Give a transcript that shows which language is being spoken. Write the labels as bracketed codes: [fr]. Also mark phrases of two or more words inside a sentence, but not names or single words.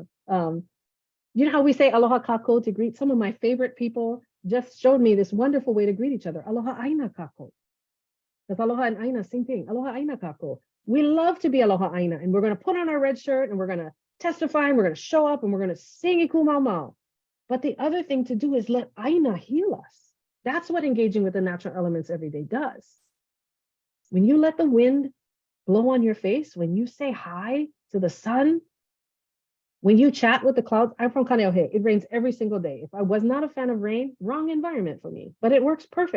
[en] You know how we say [haw] aloha kako [en] to greet? Some of my favorite people just showed me this wonderful way to greet each other. [haw] Aloha aina kako. [en] Because aloha and aina, same thing. [haw] Aloha aina kako. [en] We love to be [haw] aloha aina, [en] and we're going to put on our red shirt and we're going to testify and we're going to show up and we're going to sing [haw] iku mau mau. [en] But the other thing to do is let aina heal us. That's what engaging with the natural elements every day does. When you let the wind blow on your face, when you say hi to the sun, when you chat with the clouds. I'm from Kaneohe. It rains every single day. If I was not a fan of rain, wrong environment for me, but it works perfect.